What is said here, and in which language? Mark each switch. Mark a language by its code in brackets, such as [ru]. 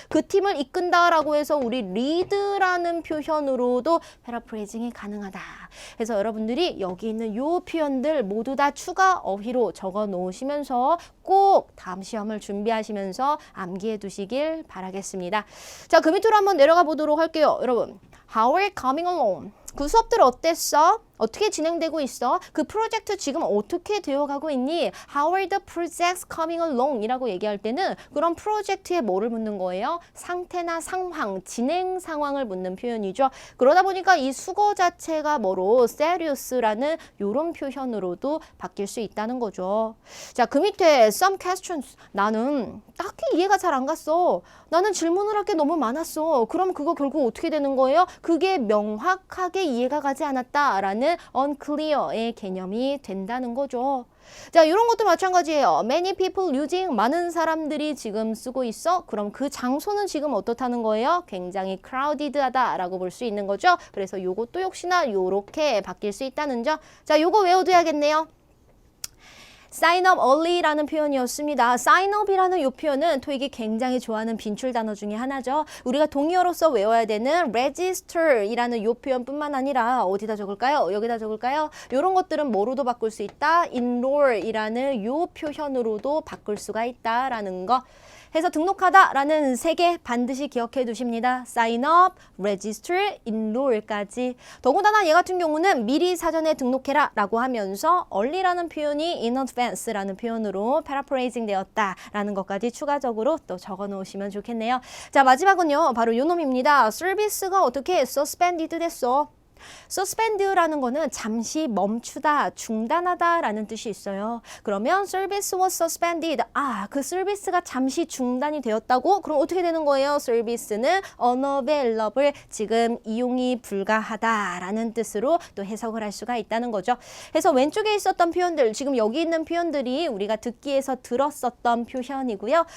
[ko] 그 팀을 이끈다라고 해서 우리 lead라는 표현으로도 패러프레이징이 가능하다. 그래서 여러분들이 여기 있는 이 표현들 모두 다 추가 어휘로 적어 놓으시면서 꼭 다음 시험을 준비하시면서 암기해 두시길 바라겠습니다. 자, 그 밑으로 한번 내려가 보도록 할게요. 여러분, [en] How are you coming along? [ko] 그 수업들 어땠어? 어떻게 진행되고 있어? 그 프로젝트 지금 어떻게 되어가고 있니? [en] How are the projects coming along? [ko] 이라고 얘기할 때는 그런 프로젝트에 뭐를 묻는 거예요? 상태나 상황, 진행 상황을 묻는 표현이죠. 그러다 보니까 이 수거 자체가 뭐로? serious라는 이런 표현으로도 바뀔 수 있다는 거죠. 자, 그 밑에 some questions. 나는 딱히 이해가 잘 안 갔어. 나는 질문을 할 게 너무 많았어. 그럼 그거 결국 어떻게 되는 거예요? 그게 명확하게 명확하게 이해가 가지 않았다라는 unclear의 개념이 된다는 거죠. 자, 이런 것도 마찬가지예요. [en] Many people using, [ko] 많은 사람들이 지금 쓰고 있어. 그럼 그 장소는 지금 어떻다는 거예요? 굉장히 crowded하다라고 볼 수 있는 거죠. 그래서 요것도 역시나 요렇게 바뀔 수 있다는 점. 자, 요거 외워둬야겠네요. [en] sign up early [ko] 라는 표현이었습니다. sign up이라는 이 표현은 토익이 굉장히 좋아하는 빈출 단어 중에 하나죠. 우리가 동의어로서 외워야 되는 register이라는 이 표현뿐만 아니라 어디다 적을까요? 여기다 적을까요? 이런 것들은 뭐로도 바꿀 수 있다? enroll이라는 이 표현으로도 바꿀 수가 있다라는 거. 해서 등록하다라는 세 개 반드시 기억해 두십니다. sign up, register, enroll까지. 더군다나 얘 같은 경우는 미리 사전에 등록해라 라고 하면서 early라는 표현이 in advance라는 표현으로 paraphrasing 되었다라는 것까지 추가적으로 또 적어 놓으시면 좋겠네요. 자, 마지막은요. 바로 요 놈입니다. 서비스가 어떻게 suspended 됐어? suspend라는 거는 잠시 멈추다, 중단하다 라는 뜻이 있어요. [en] 그러면 service was suspended. [ko] 그 서비스가 잠시 중단이 되었다고? 그럼 어떻게 되는 거예요? 서비스는 [en] unavailable, [ko] 지금 이용이 불가하다 라는 뜻으로 또 해석을 할 수가 있다는 거죠. 그래서 왼쪽에 있었던 표현들, 지금 여기 있는 표현들이 우리가 듣기에서 들었었던 표현이고요.